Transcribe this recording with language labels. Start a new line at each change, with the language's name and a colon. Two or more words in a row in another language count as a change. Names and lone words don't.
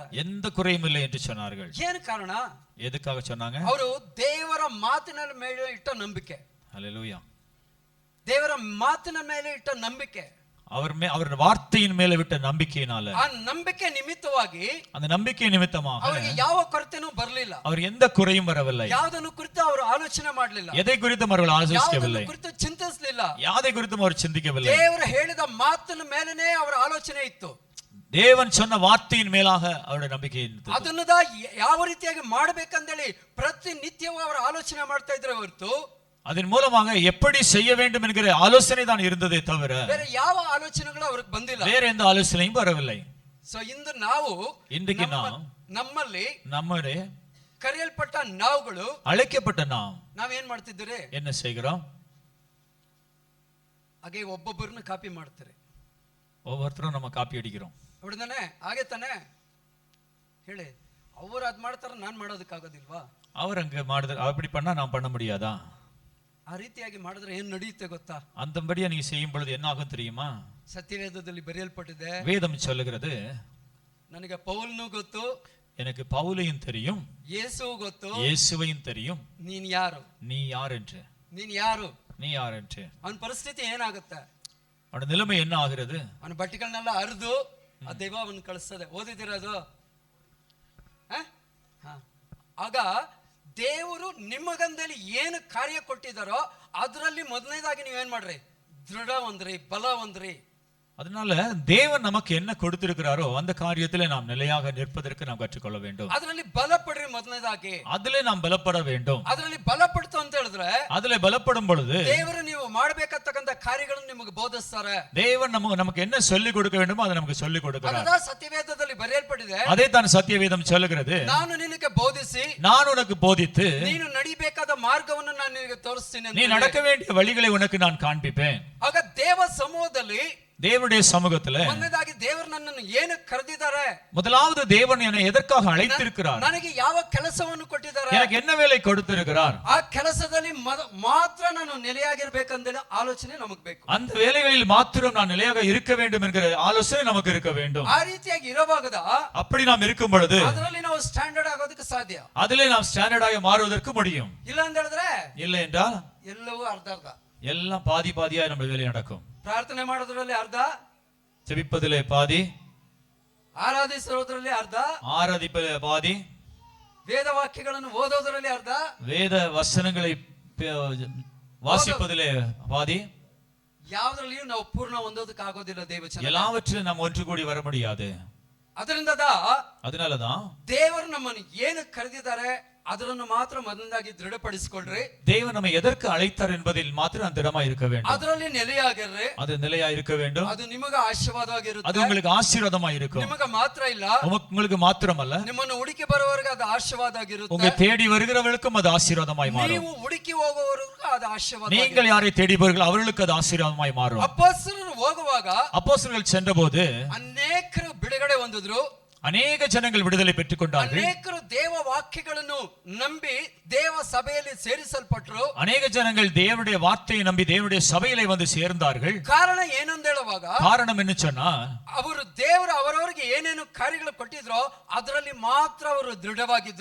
Tamil: எந்த குறையும் இல்லை என்று சொன்னார்கள்.
Kannada: ಏನು ಕಾರಣ?
Tamil: எதுக்காக சொன்னாங்க?
Kannada: ಅವರು ದೇವರ ಮಾತಿನ ಮೇಲೆ ಇಟ್ಟ ನಂಬಿಕೆ.
Tamil: ஹல்லேலூயா.
Kannada: ದೇವರ ಮಾತಿನ ಮೇಲೆ ಇಟ್ಟ ನಂಬಿಕೆ,
Tamil: அவர் வார்த்தையின் மேல விட்ட நம்பிக்கையினால,
Kannada: ಆ ನಂಬಿಕೆ ನಿಮಿತ್ತವಾಗಿ
Tamil: அந்த நம்பிக்கை நிமித்தமாக
Kannada: ಅವರಿಗೆ ಯಾವ ಕೊರತೆನೂ ಬರಲಿಲ್ಲ,
Tamil: அவர் எந்த குறையும் வரவில்லை.
Kannada: ಯಾವುದನ್ನು ಕುರಿತು ಅವರು ಆಲೋಚನೆ ಮಾಡಲಿಲ್ಲ,
Tamil: எதை குறித்தும் அவர்கள் ஆலோசிக்கவில்லை,
Kannada: ಯಾವುದನ್ನು ಕುರಿತು ಚಿಂತಿಸಲಿಲ್ಲ,
Tamil: யாதை குறித்தும் அவர் சிந்திக்கவில்லை.
Kannada: ದೇವರು ಹೇಳಿದ ಮಾತಿನ ಮೇಲೆನೇ ಅವರ ಆಲೋಚನೆ ಇತ್ತು.
Tamil: தேவன் சொன்ன வார்த்தையின் மேலாக அவருடைய நம்பிக்கை இருந்தது.
Kannada: ಅದನ್ನ ಯಾವ ರೀತಿಯಾಗಿ ಮಾಡಬೇಕಂದೇಳಿ ಪ್ರತಿನಿತ್ಯವೂ ಅವರು ಆಲೋಚನೆ ಮಾಡ್ತಾ ಇದ್ರೆ ಹೊರತು
Tamil: அதன் மூலமாக எப்படி செய்ய வேண்டும் என்கிற ஆலோசனை தான் இருந்ததே தவிர
Kannada: ಬೇರೆ ಯಾವ ಆಲೋಚನೆಗಳು ಅವ್ರಿಗೆ ಬಂದಿಲ್ಲ,
Tamil: வேற எந்த ஆலோசனையும் வரவில்லை.
Kannada: ಸೊ ಇಂದು ನಾವು
Tamil: இன்றைக்கு நாம்
Kannada: ನಮ್ಮಲ್ಲಿ
Tamil: நம்முடைய
Kannada: ಕರೆಯಲ್ಪಟ್ಟ ನಾವುಗಳು
Tamil: அழைக்கப்பட்ட நாம்
Kannada: ನಾವೇನ್ ಮಾಡ್ತಿದ್ದೀರಿ?
Tamil: என்ன செய்கிறோம்?
Kannada: ಹಾಗೆ ಒಬ್ಬೊಬ್ಬರನ್ನ ಕಾಪಿ ಮಾಡ್ತಾರೆ,
Tamil: ஒவ்வொருத்தரும் நம்ம காப்பி அடிக்கிறோம்.
Kannada: ಹೌದಾನೆ? ಹಾಗೆ ತಾನೆ ಹೇಳಿ, ಅವ್ರು ಅದ್ ಮಾಡ್ತಾರ, ನಾನ್ ಮಾಡೋದಕ್ಕಾಗೋದಿಲ್ವಾ?
Tamil: அவர் அங்க மாடுதல் அப்படி பண்ணா நாம் பண்ண முடியாதா?
Kannada: ಆ ರೀತಿಯಾಗಿ ಮಾಡಿದ್ರೆ ಏನ್ ನಡೆಯುತ್ತೆ ಗೊತ್ತಾ?
Tamil: அந்தபடியா நீங்க செய்யும் பொழுது என்ன ஆகும் தெரியுமா?
Kannada: ಸತ್ಯವೇದದಲ್ಲಿ ಬರೆಯಲ್ಪಟ್ಟಿದೆ,
Tamil: வேதம் சொல்லுகிறது,
Kannada: ನನಗೆ ಪೌಲ್ನು ಗೊತ್ತು,
Tamil: எனக்கு பவுலையும் தெரியும்,
Kannada: ಯೇಸು ಗೊತ್ತು,
Tamil: இயேசுவையும் தெரியும்,
Kannada: ನೀನ್ ಯಾರು,
Tamil: நீ யார் என்று,
Kannada: ನೀನ್ ಯಾರು,
Tamil: நீ யார் என்று.
Kannada: ಅವನ ಪರಿಸ್ಥಿತಿ ಏನಾಗುತ್ತೆ?
Tamil: அவன நிலைமை என்ன ஆகிறது?
Kannada: ಅವನ ಬಟ್ಟೆಗಳನ್ನೆಲ್ಲ ಹರಿದು ಆ ದೈವ ಅವನ್ ಕಳಿಸ್ತದೆ. ಓದಿದಿರೋದು? ಆಗ ದೇವರು ನಿಮಗಂದಲ್ಲಿ ಏನು ಕಾರ್ಯ ಕೊಟ್ಟಿದ್ದಾರೋ ಅದರಲ್ಲಿ ಮೊದಲನೇದಾಗಿ ನೀವೇನ್ ಮಾಡ್ರಿ, ದೃಢ ಹೊಂದ್ರಿ, ಬಲ ಹೊಂದ್ರಿ.
Tamil: அதனால தேவன் நமக்கு என்ன கொடுத்திருக்கிறாரோ அந்த காரியத்திலே நாம் நிலையாக நிற்பதற்கு நாம் கற்றுக்கொள்ள வேண்டும்.
Kannada: ಅದರಲ್ಲಿ ಬಲಪಡ್ರಿ ಮೊದಲನೇದಾಗಿ.
Tamil: அதிலே நாம் பலப்பட வேண்டும்.
Kannada: ಅದರಲ್ಲಿ ಬಲಪಡ್ತು ಅಂತ ಹೇಳಿದ್ರೆ
Tamil: அதிலே பலப்படும் பொழுது
Kannada: ದೇವರು ನೀವು ಮಾಡಬೇಕಾಗಿರ್ತಕ್ಕಂಥ ಕಾರ್ಯಗಳನ್ನು ನಿಮಗೆ ಬೋಧಿಸ್ತಾರೆ.
Tamil: தேவன் நமக்கு என்ன சொல்லி கொடுக்க வேண்டுமோ அதை நமக்கு சொல்லி கொடுக்கிறார்.
Kannada: ಅದರ ಸತ್ಯವೇದದಲ್ಲಿ ಬರೆಯಲ್ಪಟ್ಟಿದೆ.
Tamil: அதே தான் சத்தியவேதம் சொல்லுகிறது.
Kannada: ನಾನು ನಿನಗೆ ಬೋಧಿಸಿ,
Tamil: நான் உனக்கு போதித்து,
Kannada: ನೀನು ನಡಿಬೇಕಾದ ಮಾರ್ಗವನ್ನು ನಾನು ನಿನಗೆ ತೋರಿಸ್ತೀನಿ.
Tamil: நீ நடக்க வேண்டிய வழிகளை உனக்கு நான் காண்பிப்பேன்.
Kannada: ಆಗ ದೇವ ಸಮೂಹದಲ್ಲಿ,
Tamil: தேவனுடைய சமூகத்துல
Kannada: ಮೊದಲನೇದಾಗಿ ದೇವರು ನನ್ನನ್ನು ಏನು ಕರೆದಿದ್ದಾರೆ,
Tamil: முதலாவது தேவன் என்னை எதற்காக அழைத்திருக்கிறார்,
Kannada: ನನಗೆ ಯಾವ ಕೆಲಸವನ್ನು ಕೊಟ್ಟಿದ್ದಾರೆ,
Tamil: எனக்கு என்ன வேலை கொடுத்திருக்கிறார்,
Kannada: ಆ ಕೆಲಸದಲ್ಲಿ ಮಾತ್ರ ನಾನು ನೆಲೆಯಾಗಿರ್ಬೇಕಂದೇಳಿ ಆಲೋಚನೆ ನಮಗೆ ಬೇಕು.
Tamil: அந்த வேலைகளில் மாத்திரம் நான் நிலையாக இருக்க வேண்டும் என்கிற ஆலோசனை நமக்கு இருக்க வேண்டும்.
Kannada: ಆ ರೀತಿಯಾಗಿ ಇರಬಹುದ,
Tamil: அப்படி நாம் இருக்கும் பொழுது
Kannada: ಅದರಲ್ಲಿ ನಾವು ಸ್ಟ್ಯಾಂಡರ್ಡ್ ಆಗೋದಕ್ಕೆ ಸಾಧ್ಯ.
Tamil: அதிலே நாம் ஸ்டாண்டர்டாக மாறுவதற்கு முடியும்.
Kannada: ಇಲ್ಲ ಅಂತ ಹೇಳಿದ್ರೆ
Tamil: இல்லை என்றால்
Kannada: ಎಲ್ಲವೂ ಅರ್ಧ ಅರ್ಧ,
Tamil: எல்லாம் பாதி பாதியாய் நம்ம வேலை நடக்கும்.
Kannada: ಪ್ರಾರ್ಥನೆ ಮಾಡೋದ್ರಲ್ಲಿ ಅರ್ಧ,
Tamil: ஜெபிப்பதிலே பாதி,
Kannada: ಆರಾಧಿಸೋದ್ರಲ್ಲಿ ಅರ್ಧ,
Tamil: ஆராதிப்பதிலே பாதி,
Kannada: ವೇದ ವಾಕ್ಯಗಳನ್ನು ಓದೋದ್ರಲ್ಲಿ ಅರ್ಧ,
Tamil: வேத வசனங்களை வாசிப்பதிலே பாதி.
Kannada: ಯಾವ್ದ್ರಲ್ಲಿಯೂ ನಾವು ಪೂರ್ಣ ಹೊಂದೋದಕ್ಕೆ ಆಗೋದಿಲ್ಲ ದೇವಚನ.
Tamil: எல்லாவற்றிலும் நாம் ஒன்று கூடி வர முடியாது. அதனாலதான்
Kannada: ದೇವರು ನಮ್ಮನ್ನು ಏನು ಕರೆದಿದ್ದಾರೆ ಅದನ್ನು ಮಾತ್ರ ಮೊದಲನೇದಾಗಿ ದೃಢಪಡಿಸಿಕೊಳ್ಳ್ರಿ.
Tamil: தேவன் நம்மை எதற்கு அழைத்தார் என்பதில் மாத்திரம் நாம் திடமா இருக்க வேண்டும்.
Kannada: ಅದರಲ್ಲಿ ನೆಲೆಯಾಗಿರ್ರಿ.
Tamil: அது நிலையா இருக்க வேண்டும்.
Kannada: ಅದು ನಿಮಗೆ ಆಶೀರ್ವಾದವಾಗಿರುತ್ತೆ.
Tamil: அது உங்களுக்கு ஆசீர்வாதமா இருக்கும்.
Kannada: ನಿಮಗೆ ಮಾತ್ರ ಇಲ್ಲ,
Tamil: உங்களுக்கு மாத்திரமல்ல,
Kannada: ನಿಮ್ಮನ್ನು ಹುಡುಕಿ ಬರುವವರಿಗೆ ಅದು ಆಶೀರ್ವಾದವಾಗಿರುತ್ತೆ.
Tamil: உங்களை தேடி வருகிறவர்களுக்கும் அது ஆசீர்வாதமாய் மாறும்.
Kannada: ನೀವು ಹುಡುಕಿ ಹೋಗುವವರಿಗೆ ಅದು ಆಶೀರ್ವಾದ.
Tamil: நீங்கள் யாரை தேடிபவர்கள் அவர்களுக்கு அது ஆசீர்வாதமாய் மாறும்.
Kannada: ಅಪೊಸ್ತಲರು ಹೋಗುವಾಗ,
Tamil: அப்போஸ்தலர்கள் சென்றபோது
Kannada: ಅನೇಕರು ಬಿಡುಗಡೆ ಹೊಂದಿದ್ರು.
Tamil: அநேக ஜனங்கள் விடுதலை பெற்றுக் கொண்டார்கள்.
Kannada: ಅನೇಕರು ದೇವ ವಾಕ್ಯಗಳನ್ನು ನಂಬಿ ದೇವ ಸಭೆಯಲ್ಲಿ ಸೇರಿಸಲ್ಪಟ್ಟರು.
Tamil: அநேக ஜனங்கள் தேவனுடைய வார்த்தையை நம்பி தேவனுடைய சபையிலே வந்து சேர்ந்தார்கள்.
Kannada: ಕಾರಣ ಏನಂತ ಹೇಳುವಾಗ,
Tamil: காரணம் என்ன சொன்னா,
Kannada: ಅವರು ದೇವರು ಅವರವರಿಗೆ ಏನೇನು ಕಾರ್ಯಗಳು ಕೊಟ್ಟಿದ್ರೋ ಅದರಲ್ಲಿ ಮಾತ್ರ ಅವರು ದೃಢವಾಗಿದ್ರು.